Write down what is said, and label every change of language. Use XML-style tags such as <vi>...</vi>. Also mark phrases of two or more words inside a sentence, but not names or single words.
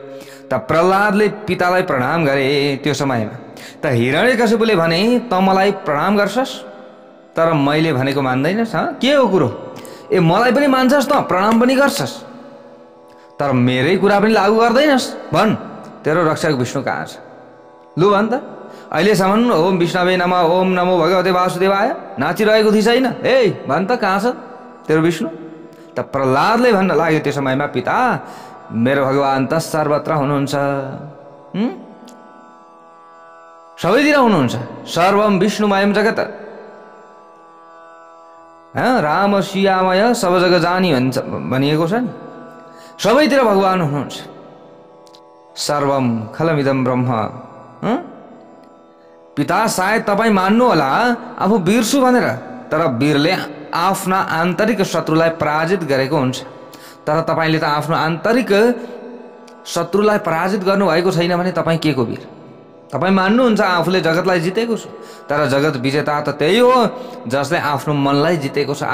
<ne>त प्रहलादले पितालाई प्रणाम गरे। त्यो समयमा त हिरण्यकशिपुले भने, त मलाई प्रणाम गर्छस् तर मैले भनेको मान्दैनस्? के हो कुरो? ए मलाई पनि मान्छस् त, प्रणाम पनि गर्छस्, तर मेरै कुरा पनि लागू गर्दैनस्? भन्, तेरो रक्षक विष्णु कहाँ छ? लु भन् त। अहिलेसम्म</ne> <sa>ओम विष्णवे नमः, ओम नमो भगवते वासुदेवाय</sa> <ne>नाचिरहेको थिइस् होइन? ए भन् त, कहाँ छ तेरो विष्णु? त प्रहलादले भन्न लाग्यो त्यो समयमा, पिता मेरो भगवान त सर्वत्र हुनुहुन्छ, सबैतिर हुनुहुन्छ।</ne> <sa>सर्वम विष्णुमयम जगत,</sa> <awa>राम सियामय सब जग जानी</awa> <ne>भनिएको छ नि। सबैतिर भगवान हुनुहुन्छ।</ne> <sa>सर्वम खलमिदम ब्रह्म।</sa> <ne>पिता सायद तपाईँ मान्नु होला आफू वीर छु भनेर, तर वीरले आफ्ना आन्तरिक शत्रुलाई पराजित गरेको हुन्छ। तर तपाईँले त आफ्नो आन्तरिक शत्रुलाई पराजित गर्नुभएको छैन भने तपाईँ के को वीर? तपाईँ मान्नुहुन्छ आफूले जगतलाई जितेको छु, तर जगत विजेता त त्यही हो जसले आफ्नो मनलाई जितेको छ।</ne>